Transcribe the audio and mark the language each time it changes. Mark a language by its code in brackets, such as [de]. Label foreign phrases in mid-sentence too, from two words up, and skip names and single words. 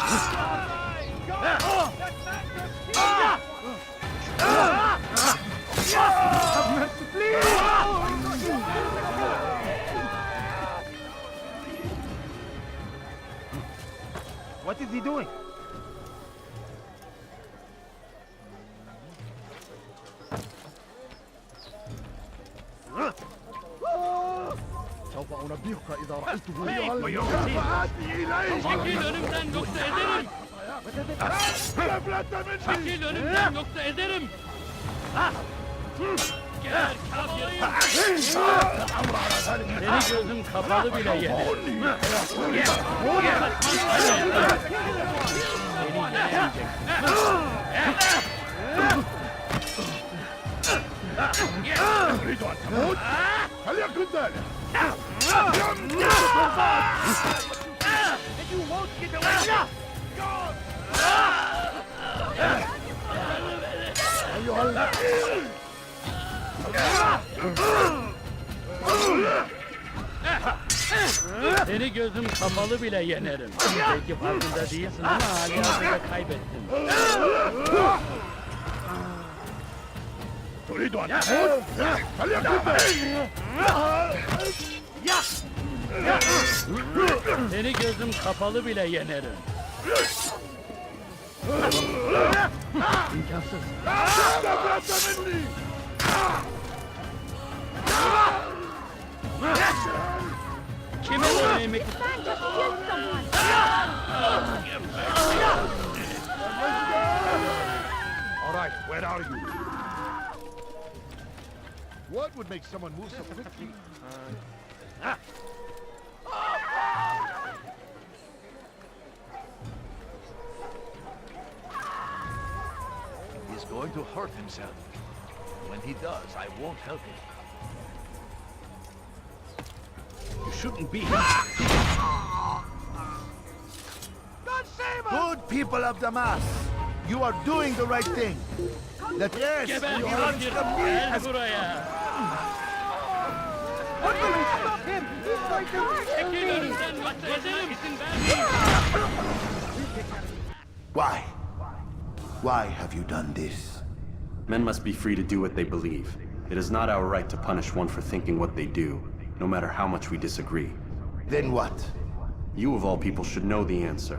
[en] Have mercy, please! What is he doing? [ar] سوف أنبهك إذا رأيته [tr] Çekil önümden yoksa ederim. Çekil önümden yoksa ederim. Gel kafir. Seni gözüm kapalı bile yenerim. [ar] تريد أن تموت؟ فليكن ذلك. [en] You won't get away! [ar] أيها اللعين! [tr] Seni gözüm kapalı bile yenerim. Belki farkında değilsin ama hali hazırda kaybettin. [ar] تريد أن تموت؟ فليكن ذلك. [tr] Seni gözüm kapalı bile yenerim. İmkansız. Kime denemek? [en] Man just killed someone! All right, where are you? What would make someone move so quickly? He's going to hurt himself. When he does, I won't help him. You shouldn't be here. people of Damas, you are doing the right thing. That yes, [tr] Geber [en] you [tr] yılancı. [en] are [tr] Gel buraya. Çekil önümden. Gezelim. İzin vermeyin. [en] Why? Why have you done this? Men must be free to do what they believe. It is not our right to punish one for thinking what they do, no matter how much we disagree. Then what? You of all people should know the answer.